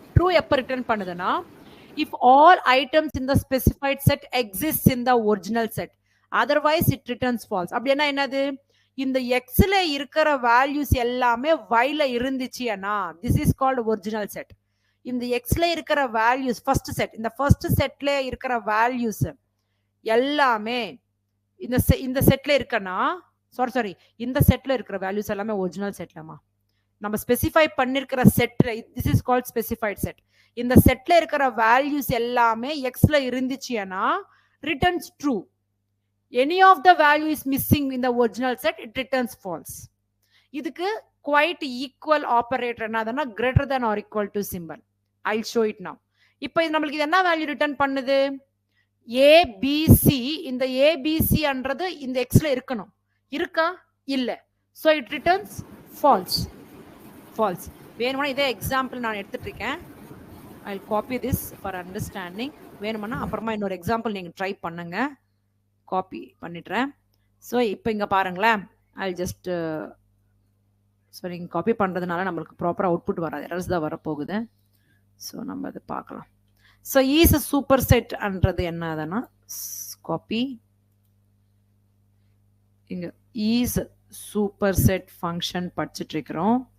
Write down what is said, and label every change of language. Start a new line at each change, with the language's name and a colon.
English: true
Tamil: எப்ப return பண்ணுதுன்னா
English: if all items in the specified set exists in the original set. otherwise it returns false.
Tamil: அப்படின்னா என்னது, இந்த எக்ஸ்ல இருக்கிற வேல்யூஸ் எல்லாமே yல இருந்துச்சுன்னா
English: this is called original set.
Tamil: இந்த எக்ஸ்ல இருக்கிற வேல்யூஸ் ஃபர்ஸ்ட் செட், இந்த ஃபர்ஸ்ட் செட்ல இருக்கிற வேல்யூஸ் எல்லாமே இந்த செட்ல இருக்கனா, சாரி இந்த செட்ல இருக்கிற வேல்யூஸ் எல்லாமே ஒரிஜினல் செட்லமா. நம்ம ஸ்பெசிஃபை பண்ணிருக்கிற செட்ல
English: this is called specified set.
Tamil: இந்த செட்ல இருக்கிற வேல்யூஸ் எல்லாமே எக்ஸ்ல இருந்துச்சுன்னா
English: returns true. Any of the value is missing in the original set, it returns false.
Tamil: இதுக்கு
English: quite equal operator
Tamil: என்னதுன்னா
English: greater than or equal to symbol. I'll show it now.
Tamil: இப்போ இது நம்மளுக்கு இது என்ன வேல்யூ ரிட்டர்ன் பண்ணுது, ABC. இந்த ABC என்றது இந்த எக்ஸ்ல இருக்கணும், இருக்கா இல்ல,
English: so it returns false. false.
Tamil: வேணும்னா இதே எக்ஸாம்பிள் நான் எடுத்துட்டு இருக்கேன்.
English: I'll copy this for understanding.
Tamil: வேணும்னா அப்புறமா இன்னொரு எக்ஸாம்பிள் நீங்க ட்ரை பண்ணுங்க. காப்பி பண்ணிடுறேன். ஸோ இப்போ இங்கே பாருங்களேன்,
English: I'll just
Tamil: ஸோ நீங்கள் காப்பி பண்ணுறதுனால நம்மளுக்கு ப்ராப்பராக அவுட்புட் வராது, எரர்ஸ் தான் வரப்போகுது. ஸோ நம்ம அதை பார்க்கலாம். ஸோ ஈஸ் சூப்பர் செட்ன்றது என்னதுன்னா, காப்பி இங்கே ஈஸ் சூப்பர் செட் ஃபங்க்ஷன் படிச்சுட்டு இருக்கிறோம்.